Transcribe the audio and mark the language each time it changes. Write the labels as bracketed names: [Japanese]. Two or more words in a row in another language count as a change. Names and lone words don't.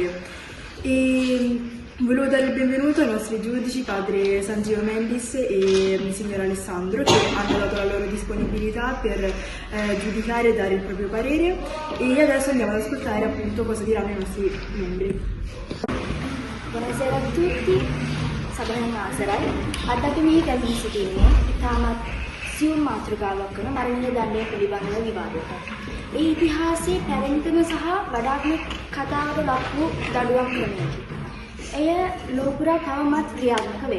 [Italian] Volevo dare il benvenuto ai nostri giudici, padre Sanjio Mendis e signor Alessandro, che hanno dato la loro disponibilità per giudicare e dare il proprio parere, e adesso andiamo ad ascoltare appunto cosa diranno i nostri membri. Buonasera a tutti, [Sinhala] සබහන් ආසරයි. අද අපි මේ කැඳවී සිටින්නේ ඉතාමත් සියුම් මාතෘකාවක් වන මරණීය දඬුවම පිළිබඳව විවාදයක්. ඒ ඉතිහාසයේ පැරණිතම සහ වඩාත්ම කතාවට ලක් වූ දඬුවම් ක්‍රමයකි. එය ලෝකුරා තවමත් ක්‍රියාත්මක වේ.